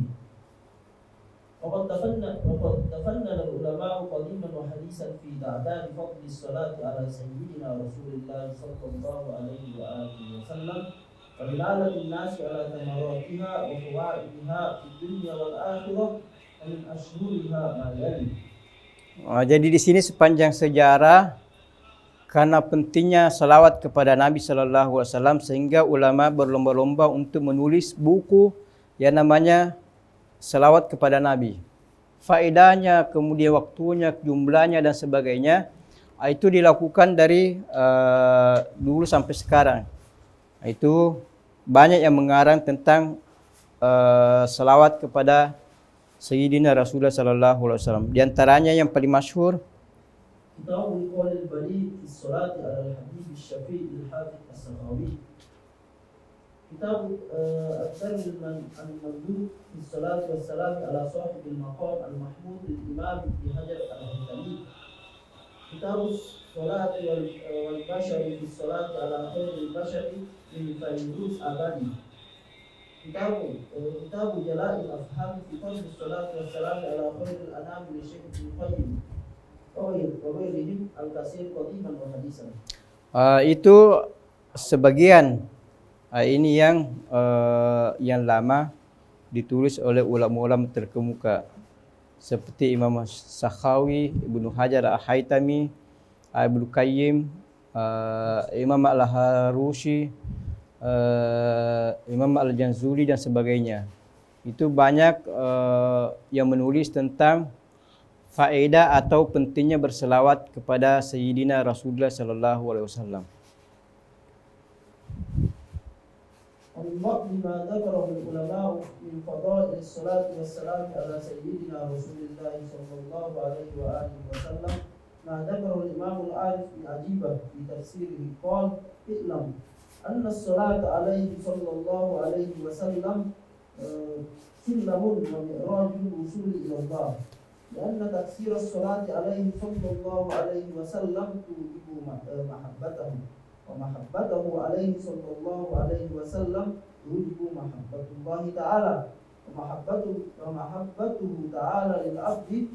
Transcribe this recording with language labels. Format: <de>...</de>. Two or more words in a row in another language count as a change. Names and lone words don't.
<ar>وقد تفنن العلماء قديما وحديثا في تعداد فضل الصلاة على سيدنا رسول الله صلى الله عليه وآله وسلم ودلالة الناس على ثمراتها وفوائدها في الدنيا والآخرة.</ar> <id>Jadi di sini sepanjang sejarah karena pentingnya salawat kepada Nabi</id> <ar>صلى الله عليه وسلم</ar> <id>sehingga ulama berlomba-lomba untuk menulis buku yang namanya salawat kepada Nabi. Faedahnya, kemudian waktunya, jumlahnya dan sebagainya itu dilakukan dari dulu sampai sekarang. Itu banyak yang mengarang tentang salawat kepada Sayyidina Rasulullah</id> <ar>صلى الله عليه وسلم.</ar> <id>Di antaranya yang paling masyhur Kitabul Qaulil Bali fi Sholati 'ala al-Habib Asy-Syafi'i al-Hafiz As-Sakhawi. Kitab Ad-Darr al-Mandub fi Sholati was-Salam 'ala Shahibil Maqam al-Mahmud al-Imam Ibn Hajar al-Haytami. Kitab Sholati wal Bashari fi Sholati 'ala Khairil Bashari min Fayruz Abadi. Kitab Jala'il Afham fi Fadl Salat wa Salam ala Khairil Anam li Syekh Ibnu Qayyim</id> <ar>وغيرهم الكثير قديما وحديثا.</ar> <id>Itu sebagian ini yang lama ditulis oleh ulama-ulama terkemuka seperti Imam Sakhawi, Ibnu Hajar al-Haytami, Ibnu Qayyim, Imam al-Harushi, Imam Al-Janzuli dan sebagainya. Itu banyak yang menulis tentang faedah atau pentingnya berselawat kepada Sayyidina Rasulullah</id> <ar>صلى الله عليه وسلم. بما ذكره العلماء من فضائل الصلاة والسلام على سيدنا رسول الله صلى الله عليه وآله وسلم ما ذكره الإمام العارف العجيبة في تفسيره قال اعلم أن الصلاة عليه صلى الله عليه وسلم سلم ومعراج الوصول إلى الله لأن تكثير الصلاة عليه صلى الله عليه وسلم توجب محبته ومحبته عليه صلى الله عليه وسلم توجب محبة الله تعالى ومحبته تعالى للعبد</ar>